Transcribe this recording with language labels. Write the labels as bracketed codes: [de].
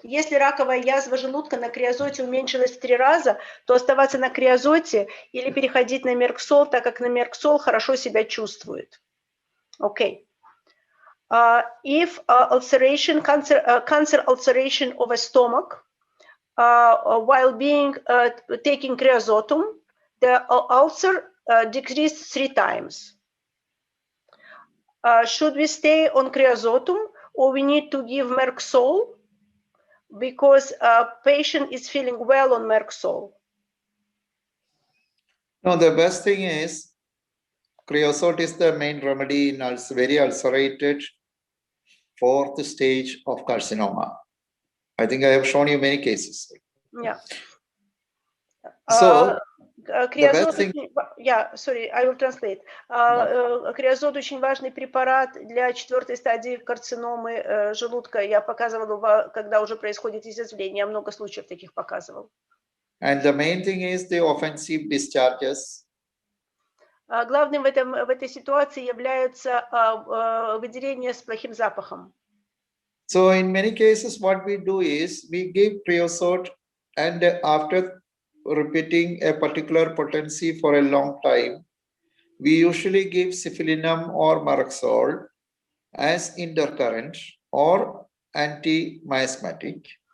[ru] Если раковая язва желудка на криозоте уменьшилась в 3 раза, то оставаться на криозоте или переходить на мерксол, так как на мерксол хорошо себя чувствует. Окей. [en] If ulceration, cancer ulceration of a stomach, while being taking creosotum, the ulcer decreased 3 times. Should we stay on creosotum or we need to give merksol because patient is feeling well on merksol? No, the best thing is creosote is the main remedy in very ulcerated 4th stage of carcinoma. I think I have shown you many cases. Yeah. So Криозот, sorry, I will translate. [ru] Криозот очень важный препарат для 4-й стадии карциномы желудка. Я показывала, когда уже происходит изъязвление, я много случаев таких показывал. [en] And the main thing is the offensive discharges. [ru] Главным в этой ситуации являются выделения с плохим запахом. [en] So in many cases, what we do is we give creosote, and after repeating a particular potency for a long time, we usually give cifilinum or marxol as intercurrent or anti-miasmatic.